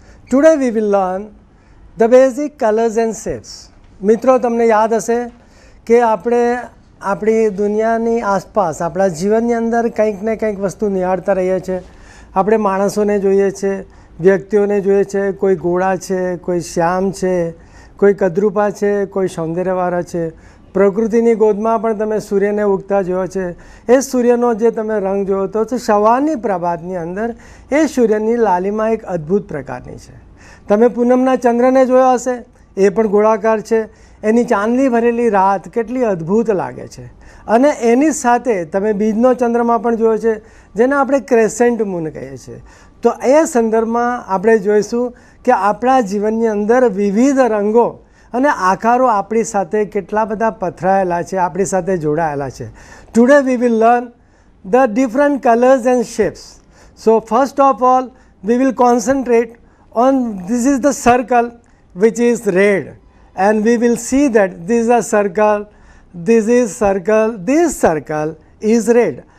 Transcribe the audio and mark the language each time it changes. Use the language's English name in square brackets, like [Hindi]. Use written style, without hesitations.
[English] Today we will learn the basic colors and shapes. [Gujarati] મિત્રો તમને યાદ હશે કે આપણે આપણી દુનિયાની આસપાસ આપણા જીવનની અંદર કંઈક ને કંઈક વસ્તુ નિહાળતા રહીએ છીએ. આપણે માણસોને જોઈએ છે, વ્યક્તિઓને જોઈએ છે, કોઈ ગોળા છે, કોઈ શ્યામ છે, કોઈ કદરૂપા છે, કોઈ સૌંદર્યવાળા છે. પ્રકૃતિની ગોદમાં પણ તમે સૂર્યને ઉગતા જોયો છે. એ સૂર્યનો જે તમે રંગ જોયો તો સવારની પ્રભાતની અંદર એ સૂર્યની લાલીમાં એક અદ્ભુત પ્રકારની છે. તમે પૂનમના ચંદ્રને જોયો હશે, એ પણ ગોળાકાર છે. એની ચાંદની ભરેલી રાત કેટલી અદ્ભુત લાગે છે. અને એની સાથે તમે બીજનો ચંદ્રમા પણ જોયો છે, જેને આપણે ક્રેસેન્ટ મૂન કહીએ છીએ. તો એ સંદર્ભમાં આપણે જોઈશું કે આપણા જીવનની અંદર વિવિધ રંગો અને આકારો આપણી સાથે કેટલા બધા પથરાયેલા છે, આપણી સાથે જોડાયેલા છે. [English] Today we will learn the different colours and shapes. So first of all we will concentrate on this is the circle which is red, and we will see that this is a circle, this is circle, this circle is red.